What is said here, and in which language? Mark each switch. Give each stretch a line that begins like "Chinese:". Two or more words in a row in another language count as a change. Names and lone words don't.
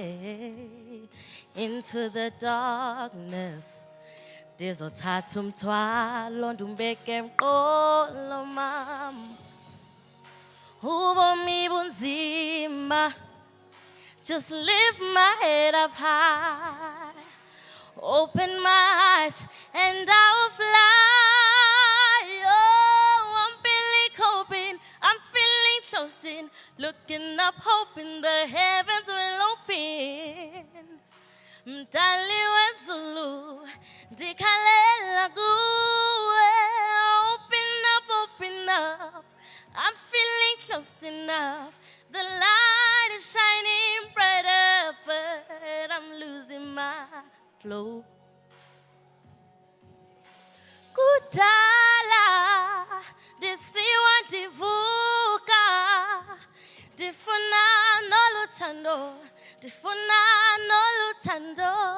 English: into the darkness.
Xhosa: Ndizothatha umthwalo ndumbeke emqolo mam. Ubomi bunzima,
English: just lift my head up high. Open my eyes and I will fly. Oh, I'm barely coping, I'm feeling closed in, looking up, hoping the heavens will open.
Xhosa: Mdali wezulu, dikhalela kuwe.
English: Open up, I'm feeling close enough. The light is shining brighter, but I'm losing my flow.
Xhosa: Kudala, disiwa divuka, difuna nolutando, difuna nolutando.